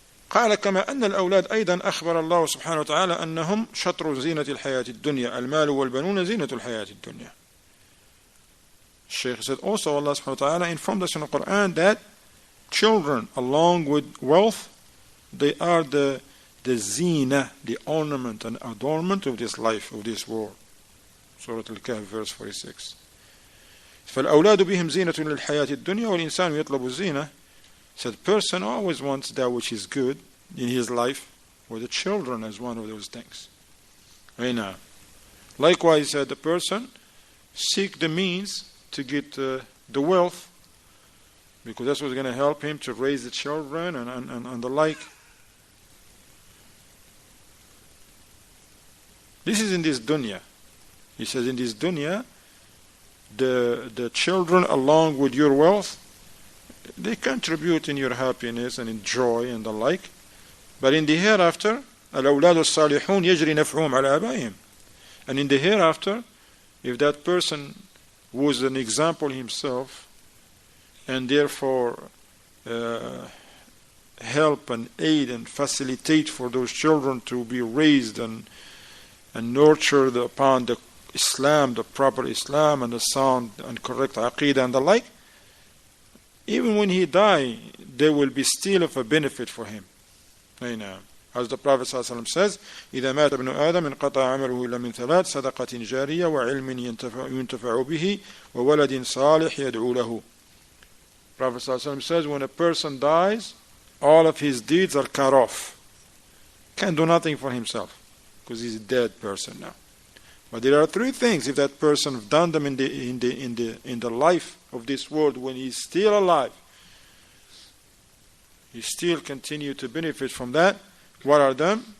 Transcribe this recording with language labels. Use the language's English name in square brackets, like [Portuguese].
[Arabic] قال كما أن الأولاد أيضا أخبر الله سبحانه وتعالى أنهم شطر زينة الحياة الدنيا المال والبنون زينة الحياة الدنيا. [English] Shaykh said also Allah subhanahu wa ta'ala informed us in the Quran that children along with wealth, they are the zina, the ornament and adornment of this life, of this world. Surah Al-Kahf verse 46. [Arabic] فالأولاد بهم زينة للحياة الدنيا والإنسان يطلب الزينة. [English] So the person always wants that which is good in his life, or the children as one of those things. Right. Likewise, the person seek the means to get the wealth, because that's what's going to help him to raise the children and the like. This is in this dunya. He says in this dunya, the children along with your wealth, they contribute in your happiness and in joy and the like. But in the hereafter, [Arabic] الأولاد الصالحون يجري نفعهم على آبائهم. [English] And in the hereafter, if that person was an example himself, and therefore help and aid and facilitate for those children to be raised and nurtured upon the Islam, the proper Islam and the sound and correct Aqidah and the like, even when he die, there will be still of a benefit for him. As the Prophet ﷺ says, [Arabic] إذا مات ابن آدم انقطع عمله إلا من ثلاث صدقة جارية وعلم ينتفع به وولد صالح يدعو له. [English] Prophet ﷺ says, when a person dies, all of his deeds are cut off. Can't do nothing for himself because he's a dead person now. But there are three things, if that person have done them in the life of this world when he's still alive, he still continue to benefit from that. What are them?